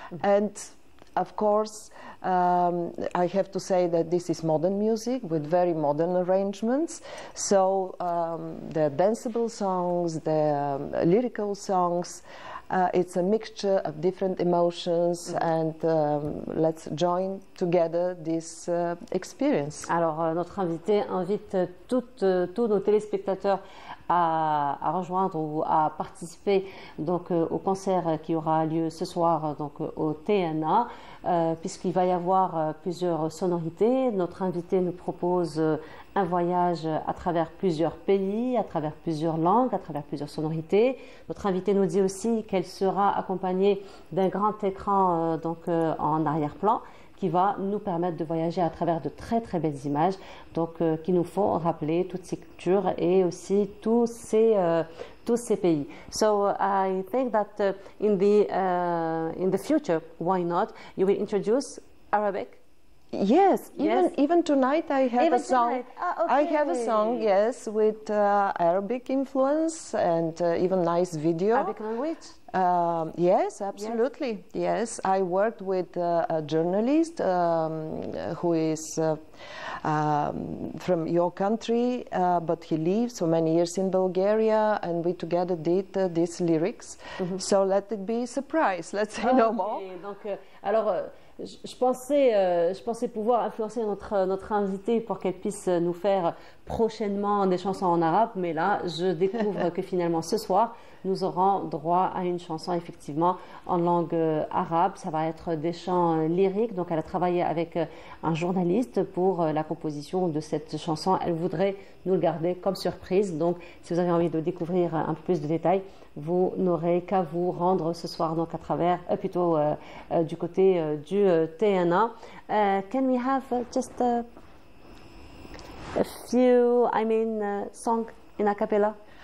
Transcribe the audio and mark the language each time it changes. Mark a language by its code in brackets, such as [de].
[en] And of course, I have to say that this is modern music with very modern arrangements. So the danceable songs, the lyrical songs, it's a mixture of different emotions, and let's join together this experience. [fr] Alors notre invité invite tous nos téléspectateurs à rejoindre ou à participer donc au concert qui aura lieu ce soir donc au TNA, puisqu'il va y avoir plusieurs sonorités. Notre invité nous propose un voyage à travers plusieurs pays, à travers plusieurs langues, à travers plusieurs sonorités. Notre invité nous dit aussi qu'elle sera accompagnée d'un grand écran en arrière-plan, qui va nous permettre de voyager à travers de très très belles images, donc qui nous font rappeler toutes ces cultures et aussi tous ces pays. [en] So I think that in the future, why not? You will introduce Arabic. Yes, even tonight I have a song. Tonight. Ah, okay. I have a song, yes, with Arabic influence and even nice video. Arabic language? Yes, absolutely. Yes, I worked with a journalist who is from your country, but he lives so many years in Bulgaria, and we together did these lyrics. So let it be a surprise. Let's say no more. [fr] Donc, alors, je pensais pouvoir influencer notre invitée pour qu'elle puisse nous faire prochainement des chansons en arabe, mais là, je découvre que finalement ce soir, nous aurons droit à une chanson effectivement en langue arabe. Ça va être des chants lyriques. Donc elle a travaillé avec un journaliste pour la composition de cette chanson. Elle voudrait nous le garder comme surprise. Donc si vous avez envie de découvrir un peu plus de détails, vous n'aurez qu'à vous rendre ce soir donc à travers, plutôt du côté du TNA. [en] Can we have just a few, song in a cappella?